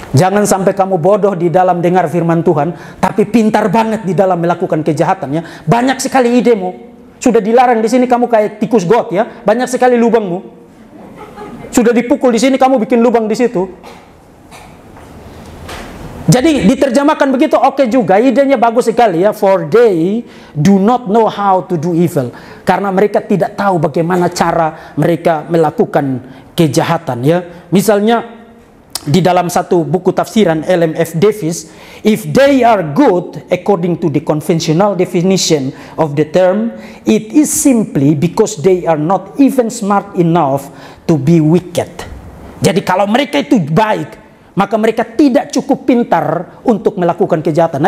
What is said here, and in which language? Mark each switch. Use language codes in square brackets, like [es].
[id] Jangan sampai kamu bodoh di dalam dengar firman Tuhan, tapi pintar banget di dalam melakukan kejahatan ya. Banyak sekali idemu. Sudah dilarang di sini kamu kayak tikus got ya. Banyak sekali lubangmu. Sudah dipukul di sini, kamu bikin lubang di situ. Jadi diterjemahkan begitu oke juga, idenya bagus sekali ya. [en] For they do not know how to do evil. [id] Karena mereka tidak tahu bagaimana cara mereka melakukan kejahatan ya. Misalnya di dalam satu buku tafsiran [en] LMF Davis, if they are good according to the conventional definition of the term, it is simply because they are not even smart enough to be wicked. [id] Jadi kalau mereka itu baik, maka mereka tidak cukup pintar untuk melakukan kejahatan.